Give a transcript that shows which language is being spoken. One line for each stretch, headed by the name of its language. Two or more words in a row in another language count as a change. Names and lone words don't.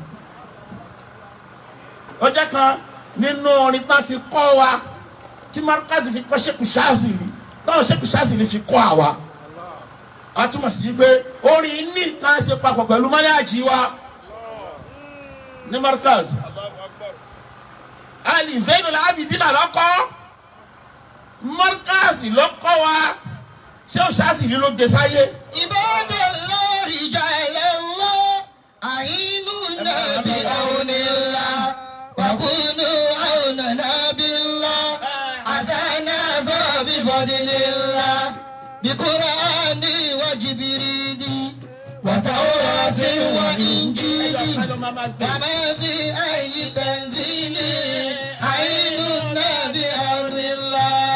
Yoruba: ó jẹ́ kan nínú orin tá fi kọ́ wa tí markazi fi kọ́ Sheikh Zazily táwọn Sheikh Zazily fi kọ́ àwa a túmọ̀ sí pé orin ní kan ṣe papọ̀ pẹ̀lú manhaji wa ní markazi Ali Zainul Abidin lọ́kọ́ markazi lọ́kọ́ wa Sheikh Zazily ló gbé sáyé.
Arabic: عباد الله رجال الله أعينونا بعون الله وكونوا عوننا بالله أسنى بفضل الله بالقرآن وجبريل والتوراة والإنجيل وما في أي تنزيل أعينونا بعون الله.